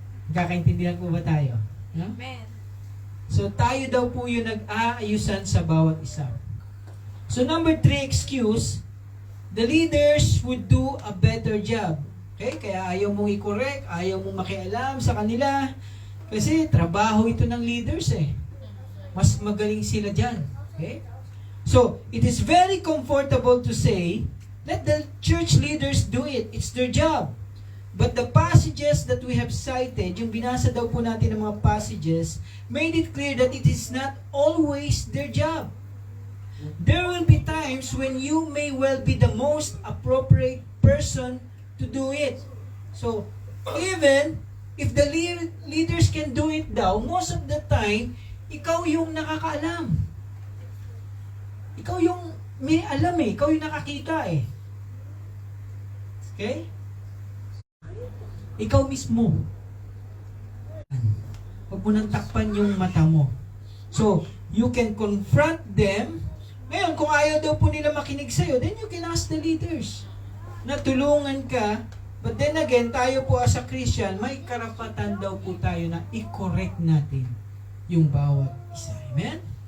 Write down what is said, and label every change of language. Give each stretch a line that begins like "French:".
Filipino: Kakaintindihan po ba tayo? Yeah? Amen. So, tayo daw po yung nag-aayusan sa bawat isa.
English: So, number 3 excuse, the leaders would do a better job
Filipino: Okay? Kaya ayaw mong i-correct, ayaw mong makialam sa kanila. Kasi trabaho ito ng leaders eh. Mas magaling sila dyan. Okay?
English: So, it is very comfortable to say, let the church leaders do it. It's their job. But the passages that we have cited,
Filipino: yung binasa daw po natin ng mga passages,
English: made it clear that it is not always their job. There will be times when you may well be the most appropriate person to do it. So, even if the leaders can do it daw, most of the time,
Filipino: ikaw yung nakakaalam. Ikaw yung may alam eh. Ikaw yung nakakita eh. Okay? Ikaw mismo. Huwag mo nang takpan yung mata mo.
English: So, you can confront them.
Filipino: Ngayon, kung ayaw daw po nila makinig sa'yo,
English: then you can ask the leaders
Filipino: na tulungan ka.
English: But then again,
Filipino: tayo po as a Christian, may karapatan daw po tayo na i-correct natin yung bawat isa. Amen?